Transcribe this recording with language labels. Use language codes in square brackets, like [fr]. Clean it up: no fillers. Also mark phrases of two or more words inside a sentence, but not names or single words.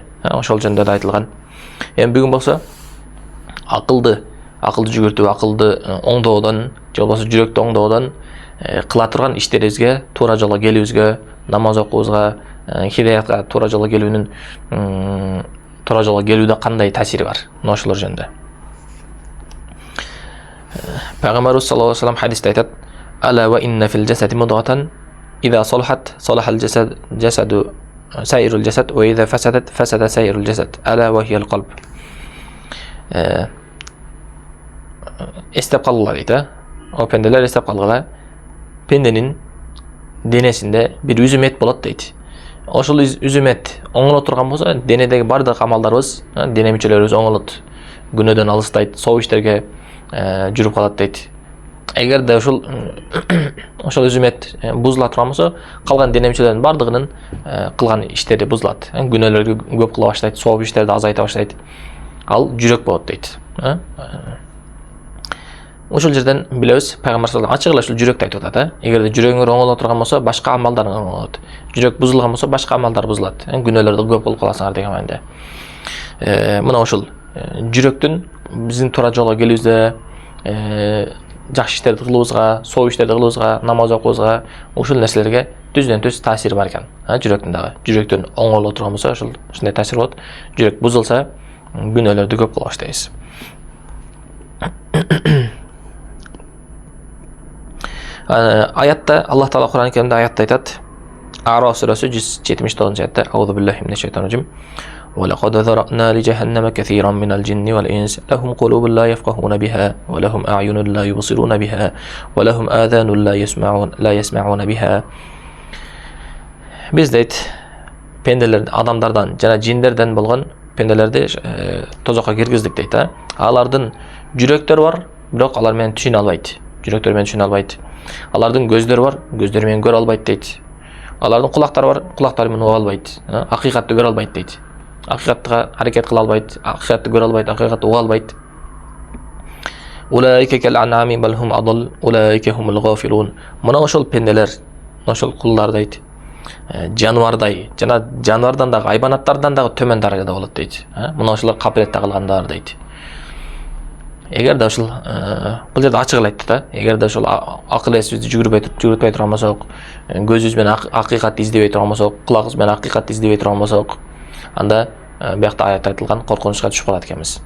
[ky] Ошол жөнүндө да айтылган. Эми бүгүн болсо акылды жүгүртүп, акылды оңдоодон, же болбосо жүрөктү оңдоодон кыла турган иштерибизге, туура жолго келүүбүзгө, намаз окуубузга, хидаятка туура жолго келүүнүн туура жолго келүүдө кандай таасири бар? Мына ошолор жөнүндө. Пайгамбарыбыз [ar] صلى الله عليه وسلم [ky] хадисте айтат: [ar] "ألا وإن في الجسد مضغة إذا صلحت صلح الجسد سائر الجسد وإذا فسدت فسد سائر الجسد ألا وهي القلب." [ky] Эстеп калгыла дейт, О пенделер эстеп калгыла. Пенденин денесинде бир үзүм эт болот дейт. Ошол үзүм эт оңоло турган болсо, денедеги бардык амалдарыбыз, дене мүчөлөрүбүз оңолот. Күнөөдөн алыстайт, соо иштерге жүрүп калат дейт. Эгерде ошол үзүм эт бузула турган болсо, калган дене мүчөлөрүнүн бардыгынын кылган иштери бузулат. Күнөөлөргө көп кыла баштайт, соо иштерди азайта баштайт. Ал жүрөк болот дейт. Ошол жерден билебиз, Пайгамбар [ar] صلى الله عليه وسلم [ky] ачык эле ушул жүрөктү айтып атат. Эгерде жүрөгүңөр оңоло турган болсо, башка амалдар оңолот. Жүрөк бузулган болсо, башка амалдар бузулат. Күнөөлөрдү көп кылып каласыңар деген мааниде. Мына ошол жүрөктүн биздин туура жолго келүүбүздө, жакшы иштерди кылуубузга, соо иштерди кылуубузга, намаз окуубузга, ушул нерселерге түздөн түз таасири бар экен. Жүрөктүн дагы. Жүрөктүн оңоло турган болсо, ушундай таасир болот. Жүрөк бузулса, күнөөлөрдү көп кыла баштайбыз. Аятта Аллах Таала Кур'ан-ы Керимде аятта айтат. А'раф сүрөсү 179 аятта: [ar] "أعوذ بالله من الشيطان الرجيم. وَلَقَدْ ذَرَأْنَا لِجَهَنَّمَ كَثِيرًا مِنَ الْجِنِّ وَالْإِنسِ لَهُمْ قُلُوبٌ لَا يَفْقَهُونَ بِهَا وَلَهُمْ أَعْيُنٌ لَا يُبْصِرُونَ بِهَا وَلَهُمْ آذَانٌ لَا يَسْمَعُونَ بِهَا." [ky] Biz дейт, пенделер адамдардан жана жиндерден болгон пенделерди тозокко киргиздик дейт. Алардын жүрөктөрү бар, бирок алар менен түшүнө албайт. Жүрөктөр менен түшүнө албайт. Алардын көздөрү бар, көздөрү менен көрө албайт дейт. Алардын кулактары бар, кулактары менен уга албайт. Акыйкатты көрө албайт дейт. Акыйкатка аракет кыла албайт, акыйкатты көрө албайт, акыйкатты уга албайт. [ar] أولئك كالأنعام بل هم أضل أولئك هم الغافلون. [ky] Мына ошол пенделер, ошол кулдар дейт. Жануардай, жана жануардан дагы, айбанаттардан дагы төмөн даражада болот дейт. Мына ошолор кабилетте калгандар дейт. Эгерде ошол бул жерде ачык эле айтты, эгерде ошол акыл эсибизди жүгүртпөй турган болсок, көзүбүз менен акыйкатты издебей турган болсок, кулагыбыз менен акыйкатты издебей турган болсок, анда биякта аятта айтылган коркунучка түшүп калат экенбиз.